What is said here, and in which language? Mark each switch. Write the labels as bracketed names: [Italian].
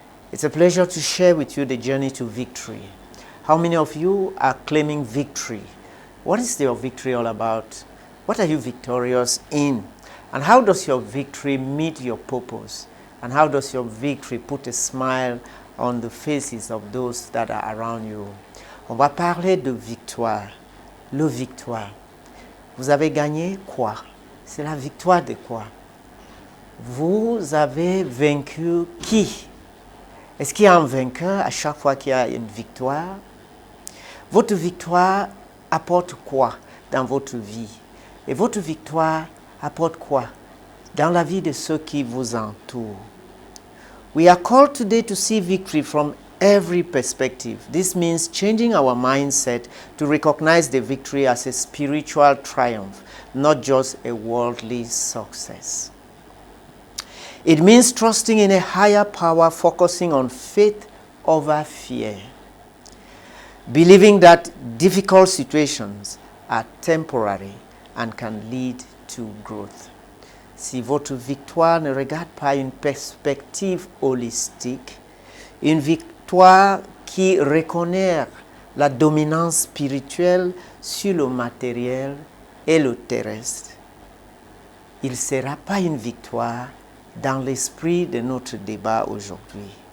[English] It's a pleasure to share with you the journey to victory. How many of you are claiming victory? What is your victory all about? What are you victorious in? And how does your victory meet your purpose? And how does your victory put a smile on the faces of those that are around you? [French] On va parler de victoire. Le victoire. Vous avez gagné quoi? C'est la victoire de quoi? Vous avez vaincu qui? Est-ce qu'il y a un vainqueur à chaque fois qu'il y a une victoire? Votre victoire apporte quoi dans votre vie? Et votre victoire apporte quoi dans la vie de ceux qui vous entourent? [English] We are called today to see victory from every perspective. This means changing our mindset to recognize the victory as a spiritual triumph, not just a worldly success. It means trusting in a higher power, focusing on faith over fear. Believing that difficult situations are temporary and can lead to growth. [French] Si votre victoire ne regarde pas une perspective holistique, une victoire qui reconnaît la dominance spirituelle sur le matériel et le terrestre, il ne sera pas une victoire dans l'esprit de notre débat aujourd'hui.